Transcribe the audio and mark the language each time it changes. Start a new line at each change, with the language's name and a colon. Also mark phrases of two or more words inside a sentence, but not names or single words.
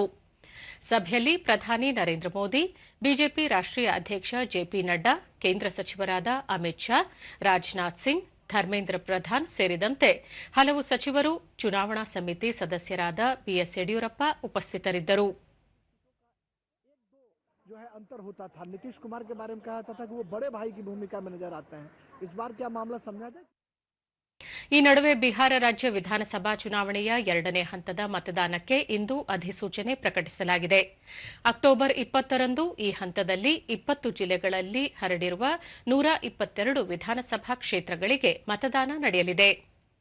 Kannada: ಸಭೆಯಲ್ಲಿ ಪ್ರಧಾನಿ ನರೇಂದ್ರ ಮೋದಿ, ಬಿಜೆಪಿ ರಾಷ್ಟ್ರೀಯ ಅಧ್ಯಕ್ಷ ಜೆಪಿ ನಡ್ಡಾ, ಕೇಂದ್ರ ಸಚಿವರಾದ ಅಮಿತ್ ಶಾ, ರಾಜನಾಥ್ ಸಿಂಗ್, ಧರ್ಮೇಂದ್ರ ಪ್ರಧಾನ್ ಸೇರಿದಂತೆ ಹಲವು ಸಚಿವರು, ಚುನಾವಣಾ ಸಮಿತಿ ಸದಸ್ಯರಾದ ಬಿಎಸ್ ಯಡಿಯೂರಪ್ಪ ಉಪಸ್ಥಿತರಿದ್ದರು.
Hindi: जो है अंतर होता था। नीतीश कुमार के बारे में कहा था कि वो बड़े भाई की भूमिका में नजर आते हैं। इस बार क्या मामला समझा जाए?
Kannada: ಈ ನಡುವೆ ಬಿಹಾರ ರಾಜ್ಯ ವಿಧಾನಸಭಾ ಚುನಾವಣೆಯ 2ನೇ ಹಂತದ ಮತದಾನಕ್ಕೆ ಇಂದು ಅಧಿಸೂಚನೆ ಪ್ರಕಟಿಸಲಾಗಿದೆ. ಅಕ್ಟೋಬರ್ 20ರಂದು ಈ ಹಂತದಲ್ಲಿ 20 ಜಿಲ್ಲೆಗಳಲ್ಲಿ ಹರಡಿರುವ 122 ವಿಧಾನಸಭಾ ಕ್ಷೇತ್ರಗಳಿಗೆ ಮತದಾನ ನಡೆಯಲಿದೆ.